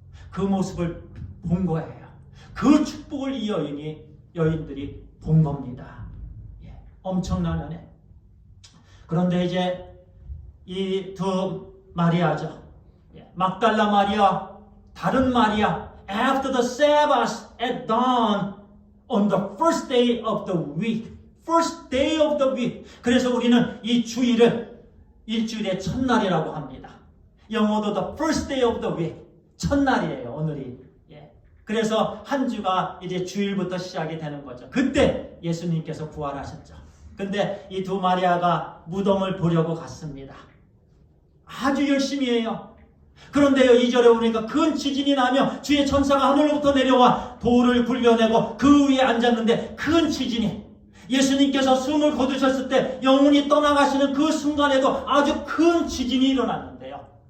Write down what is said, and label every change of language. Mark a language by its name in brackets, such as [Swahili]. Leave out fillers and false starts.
[Korean] 그 모습을 본 거예요. 그 축복을 이 여인들이 본 겁니다. 엄청난 은혜. 그런데 이제 이 두 마리아죠. 막달라 마리아, 다른 마리아. [English] After the Sabbath at dawn on the first day of the week. First day of the week. [Korean] 그래서 우리는 이 주일을 일주일의 첫날이라고 합니다. 영어도 [English] the first day of the week. [Korean] 첫날이에요, 오늘이. 그래서 한 주가 이제 주일부터 시작이 되는 거죠. 그때 예수님께서 부활하셨죠. 근데 이 두 마리아가 무덤을 보려고 갔습니다. 아주 열심히 해요. 그런데요, 2절에 보니까 큰 지진이 나며 주의 천사가 하늘로부터 내려와 돌을 굴려내고 그 위에 앉았는데, 큰 지진이, 예수님께서 숨을 거두셨을 때 영혼이 떠나가시는 그 순간에도 아주 큰 지진이 일어났는데요.